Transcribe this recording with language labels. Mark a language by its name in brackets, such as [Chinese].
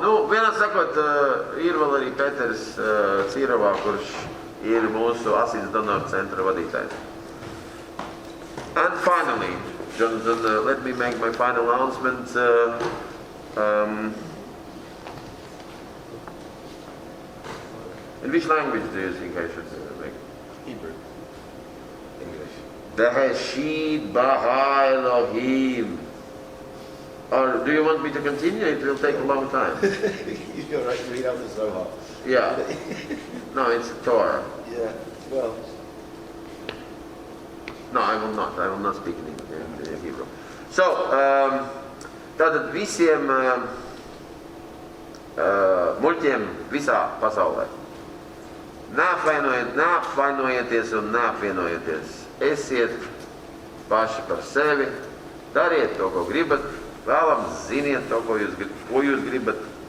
[Latvian] Nu, vienā sakot, ir vēl arī Peters Cīravā, kurš ir mūsu asins donoru centra vadītājs. [English] And finally, Jonathan, let me make my final announcement. In which language do you think I should make? Hebrew. English. [Hebrew] Bereshit bara Elohim. [English] Or do you want me to continue? It will take a long time. You're right, read out the Zohar. Yeah. No, it's a Torah. Yeah, well. No, I will not. I will not speak in Hebrew. [Latvian] So, tātad visiem muļķiem visā pasaulē. Neapvainojieties un neapvienojieties. Esiet paši par sevi, dariet to, ko gribat, vēlams ziniet to, ko jūs gribat.